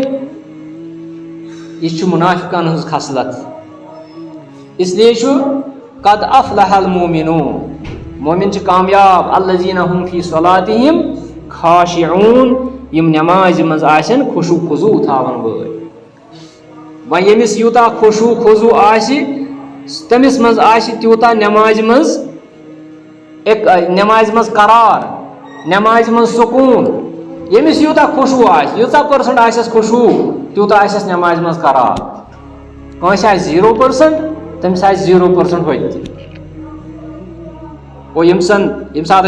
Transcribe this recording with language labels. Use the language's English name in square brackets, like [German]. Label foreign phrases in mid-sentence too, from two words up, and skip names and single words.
[Kashmiri] یہ چھُ منافقن ہٕنٛز خصلت اسلیے چھُ [Arabic] قد افلح المومنون [Kashmiri] مومن چھِ کامیاب [Arabic] الذین هم فی صلاتہم خاشعون [Kashmiri] یم نٮ۪مازِ منٛز آسن خشوع خضوع تھاون وٲلۍ وۄنۍ ییٚمِس یوٗتاہ خشوع خضوع آسہِ تٔمِس منٛز آسہِ تیوٗتاہ نٮ۪مازِ منٛز قرار نٮ۪مازِ منٛز سکوٗن ییٚمِس یوٗتاہ خشوع آسہِ ییٖژاہ پٔرسنٹ آسٮ۪س خشوع تیوٗتاہ آسٮ۪س نٮ۪مازِ منٛز قرار کٲنٛسہِ آسہِ 0% تٔمِس آسہِ 0% ہوٚتہِ گوٚو ییٚمہِ ساتہٕ